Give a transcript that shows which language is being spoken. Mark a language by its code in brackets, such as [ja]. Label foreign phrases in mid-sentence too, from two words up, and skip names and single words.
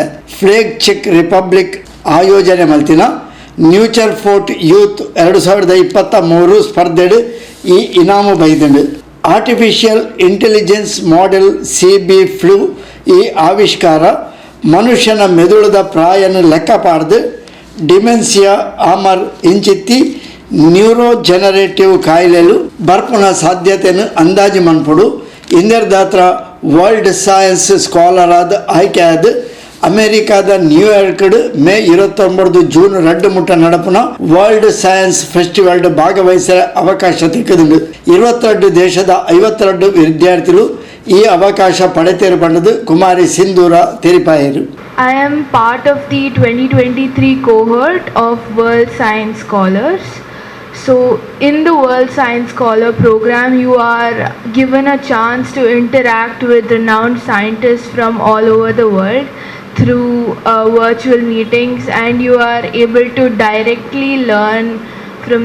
[tcy] ಫ್ಲೇಗ್ ಚೆಕ್ ರಿಪಬ್ಲಿಕ್ ಆಯೋಜನೆ ಮಲ್ತಿನ ನ್ಯೂಚರ್ ಫೋರ್ಟ್ ಯೂತ್ 2023 ಸ್ಪರ್ಧೆಡು ಈ ಇನಾಮು ಬೈದಂಡು. [en] artificial intelligence model [tcy] CB ಫ್ಲೂ ಈ ಆವಿಷ್ಕಾರ ಮನುಷ್ಯನ ಮೆದುಳದ ಪ್ರಾಯನ ಲೆಕ್ಕ ಪಾಡ್ದು ಡಿಮೆನ್ಸಿಯಾ ಆಮರ್ ಇಂಚಿತ್ತಿ ನ್ಯೂರೋಜೆನರೇಟಿವ್ ಕಾಯಿಲೆಲು ಬರ್ಪುನ ಸಾಧ್ಯತೆಯನ್ನು ಅಂದಾಜು ಮನ್ಪುಡು. ಇಂದರ್ದಾತ್ರ [en] world science scholar [tcy] ಆದ ಆಯ್ಕೆಯಾದ ಅಮೇರಿಕಾದ ನ್ಯೂಯಾರ್ಕ್ಡ್ ಮೇ 29 ಜೂನ್ 2 ಮುಟ್ಟ ನಡಪುನ ವರ್ಲ್ಡ್ ಸೈನ್ಸ್ ಫೆಸ್ಟಿವಲ್ ಭಾಗವಹಿಸುವ ಅವಕಾಶ ತಿಕ್ಕದುಂಡು. 22 ದೇಶದ 52 ವಿದ್ಯಾರ್ಥಿಗಳು ಈ ಅವಕಾಶ ಪಡೆತೇರು ಪಂಡದು ಕುಮಾರಿ ಸಿಂಧೂರ ತೆರಿಪಾಯರು. [en] I am part of the 2023 cohort of World Science Scholars. So in the World Science Scholar program, you are given a chance to interact with renowned scientists from all over the world through virtual meetings, and you are able to directly learn from